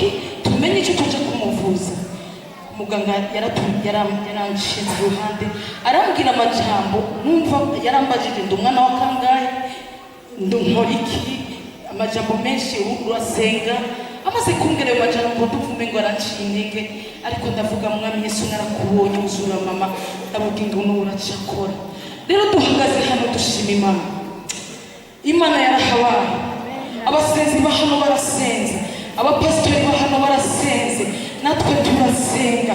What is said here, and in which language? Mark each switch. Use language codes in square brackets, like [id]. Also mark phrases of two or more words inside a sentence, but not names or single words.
[rn] Tumenye icyo tuje kumuvuza. Muganga yaranshinze iruhande, arambwira amajambo numva. Yarambajije ndi umwana wa kangahe, nkora iki, amajambo menshi, urasenga. Amaze kumbwira ayo majambo tuvume ngo aranciye intege, ariko ndavuga Mwami Yesu narakubonye uzura mama, ndavuga ngo uracakora. Rero duhagaze hano dushima Imana. Imana yarahabaye. Abasenzi ba hano barasenze, abapasitori ba hano barasenze, natwe turasenga.